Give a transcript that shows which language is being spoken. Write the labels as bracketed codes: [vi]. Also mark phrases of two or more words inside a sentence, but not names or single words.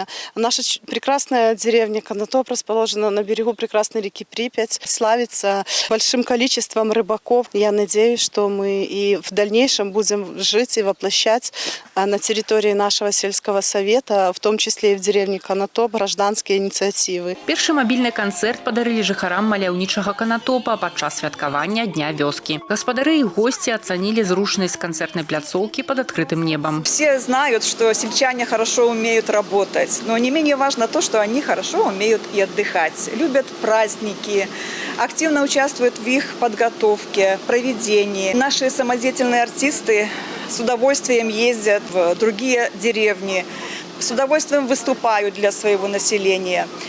[ru] Наша прекрасная деревня Конотоп расположена на берегу прекрасной реки Припять, славится большим количеством рыбаков. Я надеюсь, что мы и в дальнейшем будем жить и воплощать на территории нашего сельского совета, в том числе и в деревне Конотоп, гражданские инициативы. [be] Першы мабільны канцэрт падарылі жыхарам маляўнічага Канатопа падчас святкавання Дня вёскі. Гаспадары і [ru] гости оценили [be] зручнасць канцэртнай пляцоўкі [ru] под открытым небом. Все знают, что сельчане хорошо умеют работать, но не менее важно то, что они хорошо умеют и отдыхать, любят праздники, активно участвуют в их подготовке, проведении. Наши самодеятельные артисты с удовольствием ездят в другие деревни, с удовольствием выступают для своего населения.